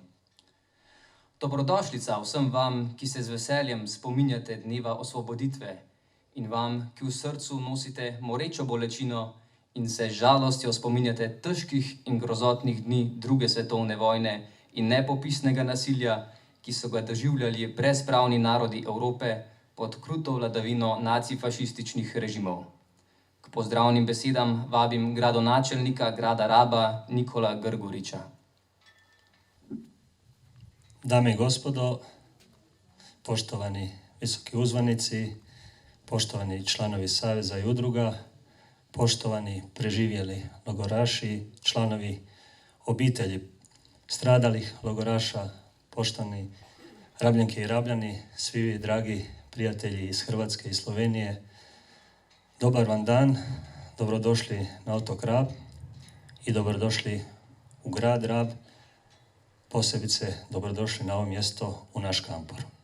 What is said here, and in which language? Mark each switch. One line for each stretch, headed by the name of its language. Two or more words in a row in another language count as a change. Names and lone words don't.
Slovenian: Dobrodošlica vsem vam, ki se z veseljem spominjate dneva osvoboditve, in vam, ki v srcu nosite morečo bolečino in se z žalostjo spominjate težkih in grozotnih dni druge svetovne vojne in nepopisnega nasilja, ki so ga doživljali brezpravni narodi Evrope pod kruto vladavino nacifašističnih režimov. K pozdravnim besedam vabim
Croatian: gradonačelnika grada Raba
Slovenian: Nikola Grgurića.
Croatian: Dame i gospodo, poštovani visoki uzvanici, poštovani članovi saveza i udruga, poštovani preživjeli logoraši, članovi obitelji stradalih logoraša, poštovani Rabljanke i Rabljani, svi vi dragi prijatelji iz Hrvatske i Slovenije, dobar vam dan, dobrodošli na otok Rab i dobrodošli u grad Rab, posebice dobrodošli na ovo mjesto u naš Kampor.